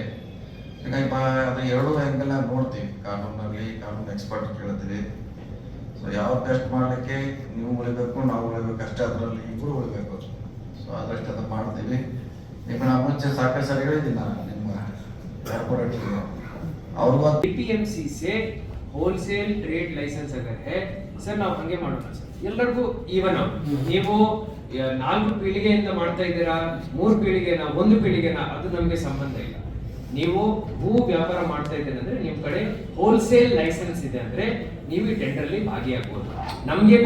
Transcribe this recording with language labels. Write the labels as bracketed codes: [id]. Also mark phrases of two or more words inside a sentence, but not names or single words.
[kn] ಹೀಗಾಗಿ ಅದು ಎರಡು ಆ್ಯಂಗಲ್ ನೋಡ್ತೀವಿ, ಕಾನೂನಲ್ಲಿ ಕಾನೂನು ಎಕ್ಸ್ಪರ್ಟ್ ಕೇಳ್ತೀವಿ। ಸೊ ಯಾವ ಟೆಸ್ಟ್ ಮಾಡಲಿಕ್ಕೆ ನೀವು ಉಳಿಬೇಕು, ನಾವು ಉಳಿಬೇಕು ಅಷ್ಟೇ, ಅದರಲ್ಲಿ ಇಬ್ಬರು ಉಳಿಬೇಕು। ಸೊ ಅದಷ್ಟು ಅದು ಮಾಡ್ತೀವಿ। ನಿಮ್ಮನ್ನ ಮುಂಚೆ ಸಾಕಷ್ಟು ಸರಿ ಹೇಳಿದ್ದೀನಿ ನಾನು ನಿಮ್ಮ ಕಾರ್ಪೊರೇಟ್ಗೆ ಅವ್ರಿಗೂ [hi] APMC से [en] wholesale trade license [hi] अगर है सर [kn] ನಾವು ಹಂಗೆ ಮಾಡೋಣ ಸರ್, ಎಲ್ಲರಿಗೂ ಈವನ್ ನೀವು 4 ಪೀಳಿಗೆಯಿಂದ ಮಾಡ್ತಾ ಇದ್ದೀರಾ, 3 ಪೀಳಿಗೆನಾ 1 ಪೀಳಿಗೆನಾ ಅದು ನಮಗೆ ಸಂಬಂಧ ಇಲ್ಲ। ನೀವು ಹೂ ವ್ಯಾಪಾರ ಮಾಡ್ತಾ ಇದ್ದೀರಾ ಅಂದ್ರೆ ನಿಮ್ಮ ಕಡೆ [en] wholesale license [kn] ಇದೆ ಅಂದ್ರೆ ನೀವು ಈ ಟೆಂಡರ್ ಅಲ್ಲಿ ಭಾಗಿಯಾಗಬಹುದು।